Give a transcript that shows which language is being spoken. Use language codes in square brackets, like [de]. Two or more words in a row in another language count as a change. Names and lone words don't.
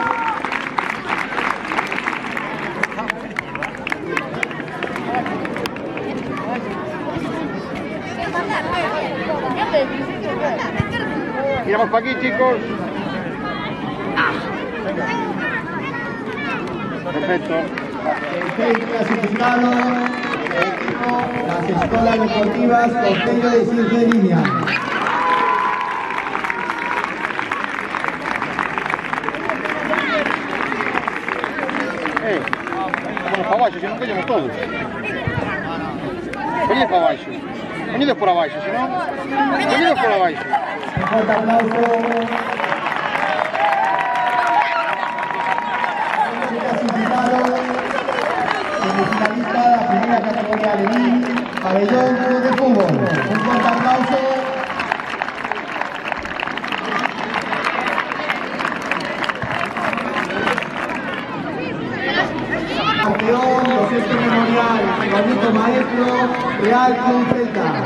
[es] Miramos para aquí, chicos. Perfecto. El clasificado, las escuelas deportivas Concello de Xinzo de Limia. [gl] Vamos para abaixo, senón caemos todos. Venid para abaixo. Venidos por abaixo, senón. Venidos por abaixo. [es] Un fuerte aplauso. Semifinalista de la primera categoría de Alevín, Pabellón Club de Fútbol. Un fuerte aplauso. Campeón, los sexto memorial, bonito maestro, Real Club Celta.